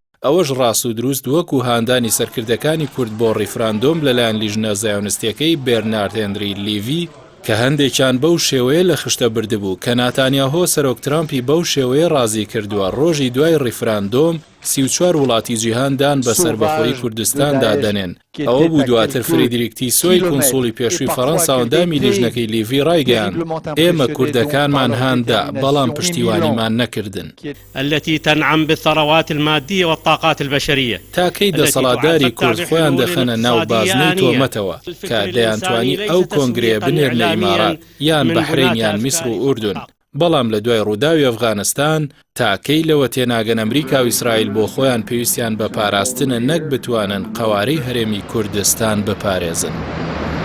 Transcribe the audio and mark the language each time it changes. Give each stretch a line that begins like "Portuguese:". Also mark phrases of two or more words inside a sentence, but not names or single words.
Central Kurdish: ئەوەش ڕاست و دروست وەکو هاندانی سەرکردەکانی کورد بۆ ڕیفراندۆم لەلایەن لیژنە زایۆنستیەکەی بێرنارد هێنری لیڤی کە هەندێکیان بەو شێوەیە لە خشتە بردبوو کە ناتانیاهۆ سەرۆک ترامپی بەو شێوەیە ڕازی کردووە ڕۆژی دوای ڕیفراندۆم 34 وڵاتی جیهاندان بەسەر بەخۆی کوردستاندا دەنێن. ئەوە بوو دواتر فریدریک تیسۆی کۆنسوڵی پێشووی فەڕەنسا و ئەندامی لیژنەکەی لیڤی ڕایگەیاند ئێمە کوردەکانمان هاندا بەڵام پشتیوانیمان نەکردن.
Arabic: التي تنعم بالثروات المادية والطاقات البشرية.
Central Kurdish: تاکەی دەسەڵاتداری کورد خۆیان دەخەنە ناو بازنەی تۆمەتەوە کە دەیانتوانی ئەو کۆنگرێ بنێرنە ئیمارات یان بەحرین یان میسر و ئوردون. بەڵام لە دوای ڕووداوی ئەفغانستان تاکەی لەوە تێناگەن ئەمریکا و ئیسرائیل بۆ خۆیان پێویستیان بە پاراستنە نەک بتوانن قەوارەی هەرێمی کوردستان بپارێزن.